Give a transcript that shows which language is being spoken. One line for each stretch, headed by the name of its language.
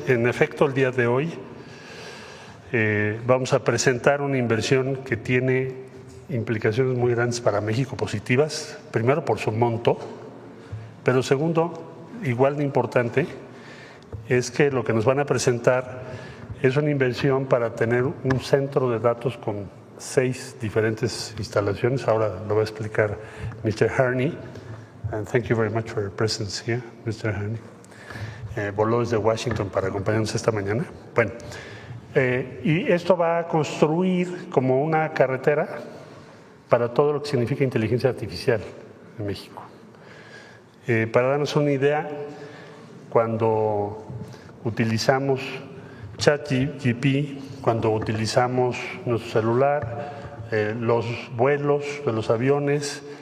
Spanish: En efecto, el día de hoy vamos a presentar una inversión que tiene implicaciones muy grandes para México, positivas, primero por su monto, pero segundo, igual de importante, es que lo que nos van a presentar es una inversión para tener un centro de datos con 6 diferentes instalaciones. Ahora lo va a explicar Mr. Harney.
English: And thank you very much for your presence here, Mr. Harney.
Spanish: Voló desde Washington para acompañarnos esta mañana. Bueno, y esto va a construir como una carretera para todo lo que significa inteligencia artificial en México. Para darnos una idea, cuando utilizamos ChatGPT, cuando utilizamos nuestro celular, los vuelos de los aviones,